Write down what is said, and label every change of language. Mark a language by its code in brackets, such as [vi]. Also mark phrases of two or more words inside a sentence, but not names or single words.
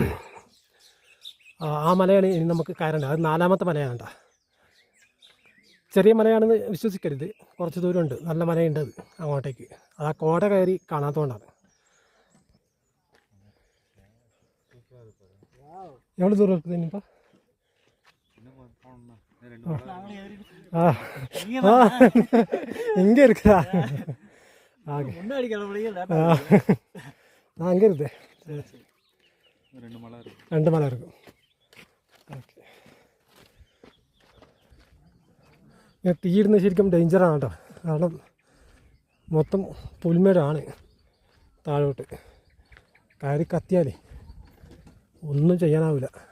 [ml] ആ മലയാണ് ഇനി നമുക്ക് കയറേണ്ടത്. അത് 4ാമത്തെ മലയാണ് കേട്ടോ. ചെറിയ മലയാണെന്ന് വിശ്വസിക്കരുത്, കുറച്ച് ദൂരമുണ്ട്, നല്ല മലയുണ്ട് അത് അങ്ങോട്ടേക്ക്. അത് ആ കോട കയറി കാണാത്തതുകൊണ്ടാണ്. എവിടെ ദൂരം എടുക്കുന്നത് ഇനിയിപ്പോൾ? [ta] இங்கே இருக்குதா? அங்கே இருக்குது. 2 மலை இருக்கும். [ml] ഓക്കെ. തീയിടുന്ന ശരിക്കും ഡേഞ്ചറാണ് കേട്ടോ. കാരണം മൊത്തം പുൽമേടാണ് താഴോട്ട്. കയറി കത്തിയാലേ ഒന്നും ചെയ്യാനാവില്ല.